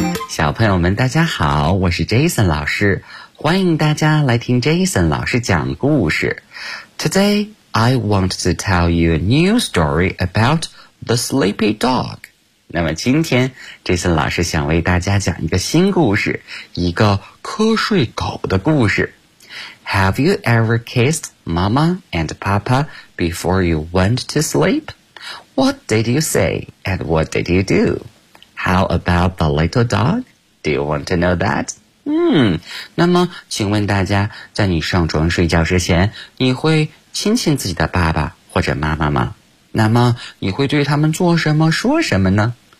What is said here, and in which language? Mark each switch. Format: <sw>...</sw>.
<zh>小朋友们大家好，我是 Jason 老师，欢迎大家来听 Jason 老师讲故事。</zh> <en>Today I want to tell you a new story aboutThe Sleepy Dog。</en> <zh>那么今天 Jason 老师想为大家讲一个新故事，一个瞌睡狗的故事。</zh> <en>Have you ever kissed Mama and Papa before you went to sleep? What did you say and what did you do? How about the little dog? Do you want to know that?</en> <zh>那么请问大家，在你上床睡觉之前，你会亲亲自己的爸爸或者妈妈吗？那么你会对他们做什么说什么呢？</zh>